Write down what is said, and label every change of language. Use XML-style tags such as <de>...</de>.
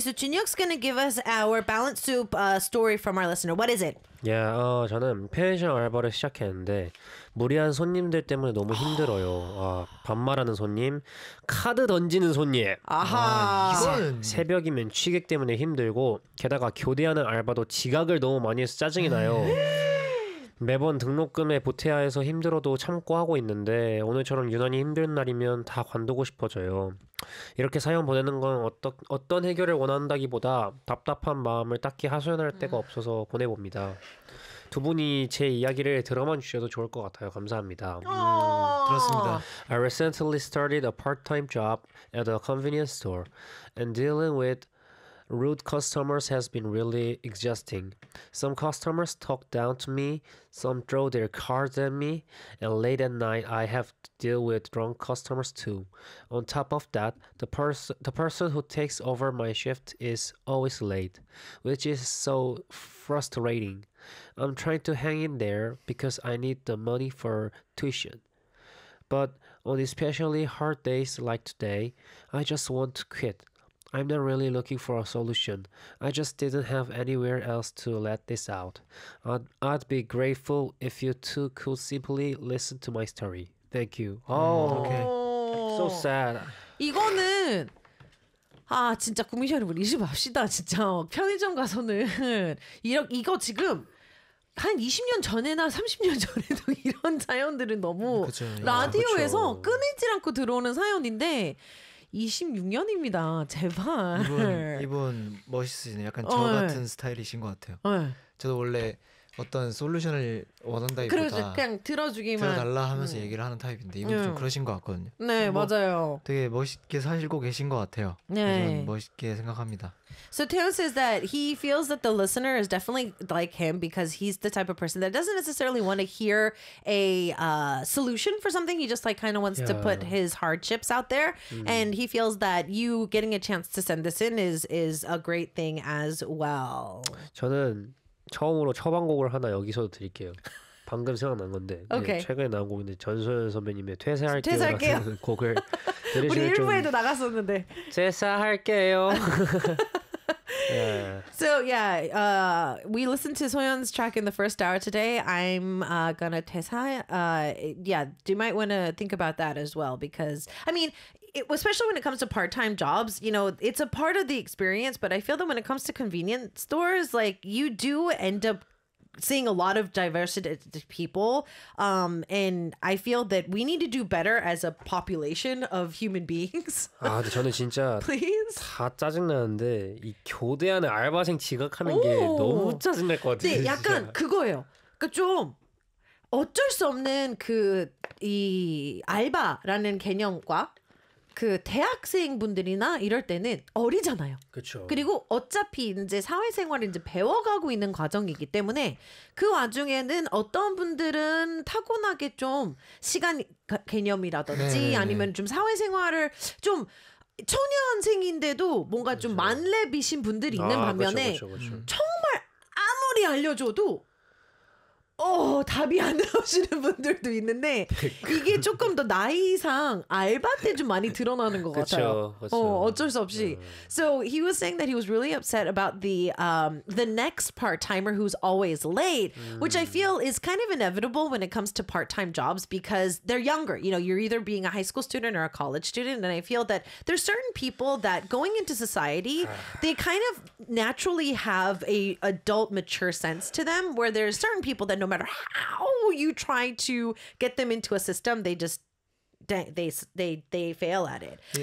<en>So Chunhyuk's going to give us our balanced soup story from our listener. What is it?</en> <ko>Yeah, 저는 펜션 알바를 시작했는데 무리한 손님들 때문에 너무 힘들어요. 반말하는 손님, 카드 던지는 손님. 아하, 새벽이면 취객 때문에 힘들고 게다가 교대하는 알바도 지각을 너무 많이 해서 짜증이 나요. 매번 등록금에 보태야해서 힘들어도 참고 하고 있는데 오늘처럼 유난히 힘든 날이면 다 관두고 싶어져요. 이렇게 사연 보내는 건 어떤 해결을 원한다기보다 답답한 마음을 딱히 하소연할 데가 없어서 보내봅니다. 두 분이 제 이야기를 들어만 주셔도 좋을 것 같아요. 감사합니다. 그렇습니다.</ko> <en>I recently started a part-time job at a convenience store and dealing with rude customers has been really exhausting. Some customers talk down to me, some throw their cards at me, and late at night I have to deal with drunk customers too. On top of that, the person who takes over my shift is always late, which is so frustrating. I'm trying to hang in there because I need the money for tuition. But on especially hard days like today, I just want to quit. I'm not really looking for a solution. I just didn't have anywhere else to let this out. I'd be grateful if you two could simply listen to my story. Thank you. Oh, okay. So sad.</en> <ko>이거는 아 진짜 국민여러분 잊지 맙시다 진짜 편의점 가서는 이거 지금 한 20년 전에나 30년 전에도 이런 사연들은 너무 그쵸, 라디오에서 끊이질 않고 들어오는 사연인데. 26년입니다. 제발. 이분 멋있으시네. 약간 저 같은 스타일이신 것 같아요. 저도 원래 어떤 솔루션을 원한다기보다 그냥 들어주기만 들어달라 하면서 얘기를 하는 타입인데 이분 좀 그러신 것 같거든요. 네, 뭐 맞아요. 되게 멋있게 사시고 계신 것 같아요. 네. 멋있게 생각합니다.</ko> <en>So Taeyong says that he feels that the listener is definitely like him because he's the type of person that doesn't necessarily want to hear a solution for something. He just like kind of wants to put his hardships out there. And he feels that you getting a chance to send this in is a great thing as well.</en> <ko>저는 처음으로 처방곡을 하나 여기서 드릴게요. 방금 생각난 건데 okay. 네, 최근에 나온 곡인데 전소연 선배님의 퇴사할게요 같은 곡을 우리 1부에도 나갔었는데 퇴사할게요.</ko> <en>Yeah. So yeah, we listened to Soyeon's track in the first hour today. I'm gonna 퇴사. Yeah, you might want to think about that as well because I mean, especially when it comes to part-time jobs, you know, it's a part of the experience. But I feel that when it comes to convenience stores, like you do end up seeing a lot of diversity of people. And I feel that we need to do better as a population of human beings.</en> <ko>아, 근데 저는 진짜</ko> <en>Please?</en> <ko>다 짜증나는데 이 교대하는 알바생 지각하는 오. 게 너무 짜증날 것 같아요. 네, 약간 진짜. 그거예요. 그러니까 좀 어쩔 수 없는 그 이 알바라는 개념과 그 대학생분들이나 이럴 때는 어리잖아요. 그렇죠. 그리고 어차피 이제 사회생활을 이제 배워가고 있는 과정이기 때문에 그 와중에는 어떤 분들은 타고나게 좀 시간 개념이라든지 네. 아니면 좀 사회생활을 좀 초년생인데도 뭔가 그쵸. 좀 만렙이신 분들이 있는 반면에 그쵸. 정말 아무리 알려줘도 답이 안 나오시는 분들도 있는데 이게 조금 더 나이상 알바 때 좀 많이 드러나는 것 그쵸, 같아요. 그쵸. 어쩔 수 없이.</ko> <en>So he was saying that he was really upset about the next part-timer who's always late, which I feel is kind of inevitable when it comes to part-time jobs because they're younger. You know, you're either being a high school student or a college student, and I feel that there's certain people that going into society, they kind of naturally have a adult mature sense to them where there's certain people that no matter how you try to get them into a system, they just they fail at it.</en>